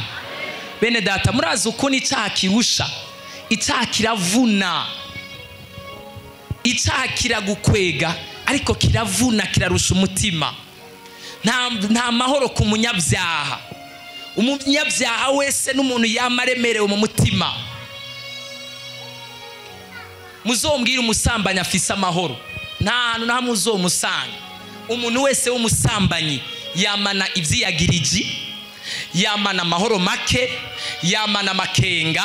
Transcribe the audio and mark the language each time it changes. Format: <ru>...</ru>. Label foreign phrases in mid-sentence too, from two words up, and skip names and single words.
<rn>Bene data, murazi uko ni cyaha kirusha, icyaha kiravuna, icyaha kiragukwega, ariko kiravuna, kirarusha umutima. Nta mahoro ku munyabyaha. Umunyabyaha wese n'umuntu yamaremerewe mu mutima. Muzombwira umusambanyi afise amahoro, nta hantu na hamwe uzomusanga. Umuntu wese w'umusambanyi yamana ivyiyagiriji, yamana amahoro make, yamana amakenga.</rn>